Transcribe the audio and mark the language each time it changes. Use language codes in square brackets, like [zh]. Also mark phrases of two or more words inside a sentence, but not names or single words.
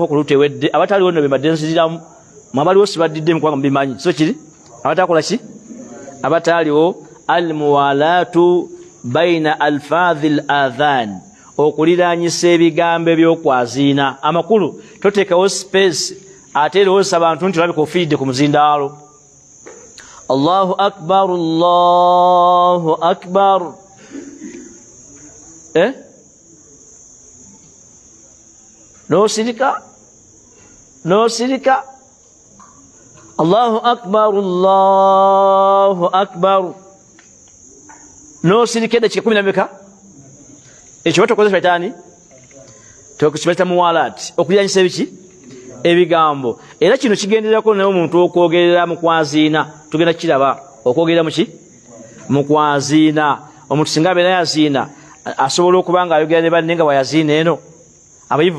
[lg] ku lutewedde abataliwo nno bembadde nsiziramu mwabaliwo sibaddiddemu kubanga mubimanyi so kiri abatakola ki abataliwo [ar] الموالاة بين ألفاظ الأذان [lg] okuliraanyisa ebigambo ebyokwaziina amakulu toteekawo space ate erowooza abantu nti olabika ofiiridde ku muzindaalo [ar] الله أكبر الله أكبر [lg] nosirika [ar] الله أكبر الله أكبر [lg] nosirika edakika 10 ekyo batokozesa itaani tokukibaleta muwalaati okuliranyisa ebiki ebigambo era kino kigenderako naye omuntu okwogerera mu kwaziina tugenda kiraba okwogerera muki mu kwaziina omuntu singa abeera yaziina asobola okuba nga ayogera ne banne nga bwayaziina eno abayivu